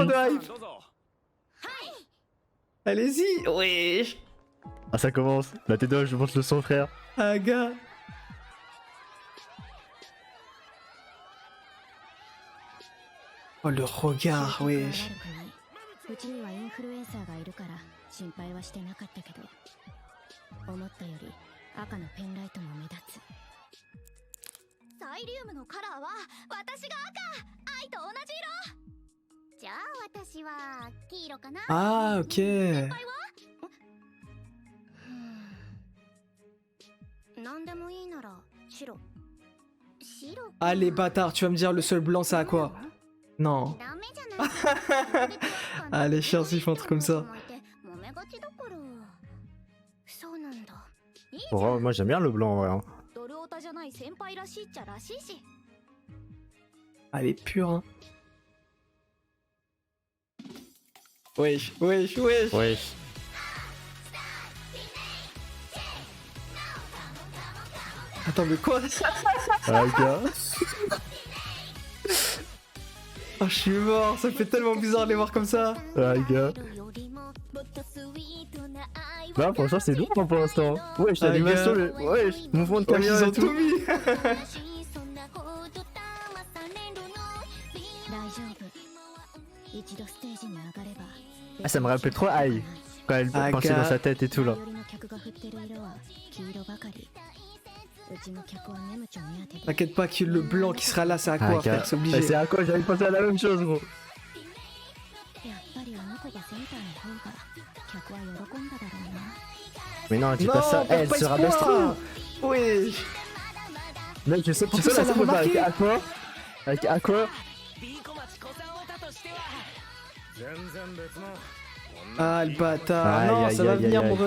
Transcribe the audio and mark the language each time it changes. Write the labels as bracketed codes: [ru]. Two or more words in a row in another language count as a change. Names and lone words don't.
[fr] trop de hype. Allez-y. Oui. Ah ça commence. La T2, je montre le son frère. Ah, gars. Oh, le regard, wesh. [ja] うちにはインフルエンサーがいるから心配はしてなかったけど、思ったより赤のペンライトも目立つ。サイリウムのカラーは私が赤、愛と同じ色。じゃあ私は黄色かな。 [fr] Ah, ok. [ja] なんでもいいなら白。白か。 [fr] Ah, les bâtards. Tu vas me dire le seul blanc, c'est à quoi? Non. [ja] ダメじゃない。 [fr] Ah, les chiens, ils font un truc comme ça. [ja] 揉めがちだから。そうなんだ。いいじゃん。 [fr] Bon, moi j'aime bien le blanc en vrai. Hein. [ja] ドルオタじゃない先輩らしいっちゃらしいし。 [fr] Ah, elle est pure, hein. Wesh, wesh, wesh. Wesh. Attends, mais quoi? Ah gars. Ah, je suis mort. Ça fait tellement bizarre de les voir comme ça. Ah gars. Là franchement c'est lourd hein, pour l'instant. Wesh, Ah, l'animation, gars. le... wesh, mouvement de Ouais, caméra ils et ont tout tout. mis. [ja] 大丈夫。一度ステージに上がれば。 [fr] Ah ça me rappelle trop Ai. Quand elle Ah, pensait dans gars. sa tête et tout là. [ja] 最寄りの客が振ってる色は黄色ばかり。うちの客はネムチョ目当てで。 [fr] T'inquiète pas que le blanc qui sera là, c'est à Ah quoi, gars. frère? C'est Mais obligé. c'est à quoi? J'avais pensé à la même chose gros. [ja] やっぱりあの子がセンターの方が客は喜んだだろうな。 [fr] Mais non, dis Non, pas ça. perds Elle pas sera espoir. best. Wesh. Mec, je sais, En tu plus, sais la elle a scène avec remarqué. Aqua? Avec Aqua? Ah, le bâtard. Aïe, Non, aïe, ça va aïe, venir, aïe, mon aïe.